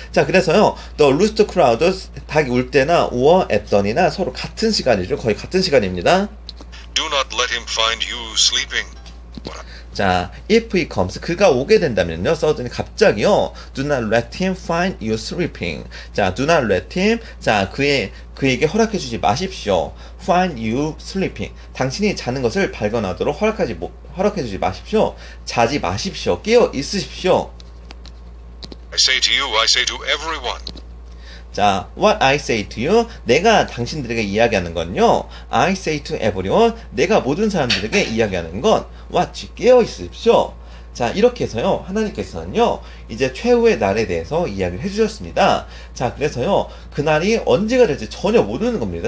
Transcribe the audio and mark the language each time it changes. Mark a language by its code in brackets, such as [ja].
[ko] 자, 그래서요, [en] the rooster crows, [ko] 닭이 울 때나 [en] or at dawn [ko] 이나 서로 같은 시간이죠. 거의 같은 시간입니다. [en] do not let him find you sleeping. 자, if he comes, [ko] 그가 오게 된다면요, [en] suddenly [ko] 갑자기요, [en] do not let him find you sleeping. [ko] 자, [en] do not let him, [ko] 자, 그에게 허락해주지 마십시오. [en] find you sleeping. [ko] 당신이 자는 것을 발견하도록 허락해주지 마십시오. 자지 마십시오. 깨어 있으십시오. [en] I say to you, I say to everyone. [ko] 자, [en] what I say to you, [ko] 내가 당신들에게 이야기하는 건요, [en] I say to everyone, [ko] 내가 모든 사람들에게 이야기하는 건, [en] watch, [ko] 깨어 있으십시오. 자, 이렇게 해서요, 하나님께서는요, 이제 최후의 날에 대해서 이야기를 해주셨습니다. 자, 그래서요, 그날이 언제가 될지 전혀 모르는 겁니다.